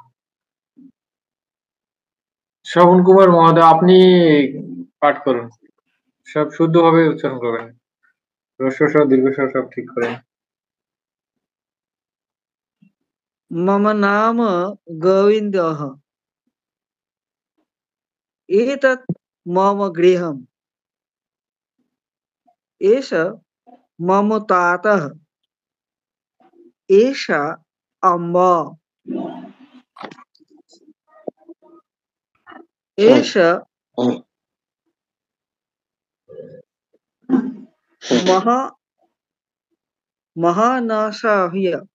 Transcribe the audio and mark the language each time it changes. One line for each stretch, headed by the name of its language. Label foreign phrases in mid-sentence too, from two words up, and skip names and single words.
Bangla: শ্রবণ কুমার মহোদয় আপনি পাঠ করুন, সব শুদ্ধভাবে উচ্চারণ করবেন, হ্রস্ব স্বর দীর্ঘ স্বর সব ঠিক করেন।
Sanskrit: मम नाम गोविन्दः एतत् मम गृहम् एष मम तातः एषा अम्बा एष महानासाह्य